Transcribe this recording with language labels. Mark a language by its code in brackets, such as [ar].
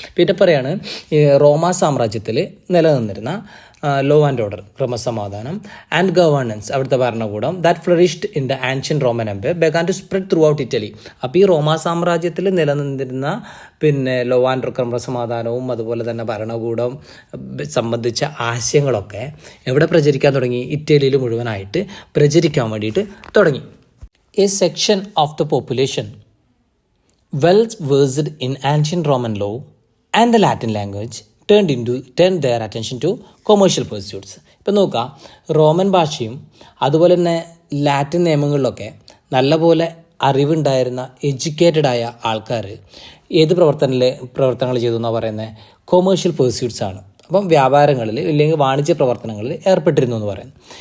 [ml] പിന്നെ പറയാണ് റോമാ സാമ്രാജ്യത്തിൽ നിലനിന്നിരുന്ന [en] law and order, ക്രമസമാധാനം, and governance, [ml] അവിടുത്തെ ഭരണകൂടം, [en] That flourished in the ancient Roman empire began to spread throughout Italy. [ml] അപ്പോൾ ഈ റോമാ സാമ്രാജ്യത്തിൽ നിലനിന്നിരുന്ന ലോ ആൻഡ് ഓർഡർ, ക്രമസമാധാനവും അതുപോലെ തന്നെ ഭരണകൂടം സംബന്ധിച്ച ആശയങ്ങളൊക്കെ എവിടെ പ്രചരിക്കാൻ തുടങ്ങി? ഇറ്റലിയിൽ മുഴുവനായിട്ട് പ്രചരിക്കാൻ വേണ്ടിയിട്ട് തുടങ്ങി. [en] A section of the population well versed in ancient Roman law and the Latin language turned their attention to commercial pursuits. [ml] ഇപ്പം നോക്കുക, റോമൻ ഭാഷയും അതുപോലെ തന്നെ ലാറ്റിൻ നിയമങ്ങളിലൊക്കെ നല്ലപോലെ അറിവുണ്ടായിരുന്ന എഡ്യൂക്കേറ്റഡ് ആയ ആൾക്കാർ ഏത് പ്രവർത്തനങ്ങൾ ചെയ്തു എന്നാണ് പറയുന്നത്? കൊമേഴ്ഷ്യൽ പേഴ്സ്യൂട്ട്സ് ആണ്. അപ്പം വ്യാപാരങ്ങളിൽ അല്ലെങ്കിൽ വാണിജ്യ പ്രവർത്തനങ്ങളിൽ ഏർപ്പെട്ടിരുന്നു എന്ന് പറയുന്നത്.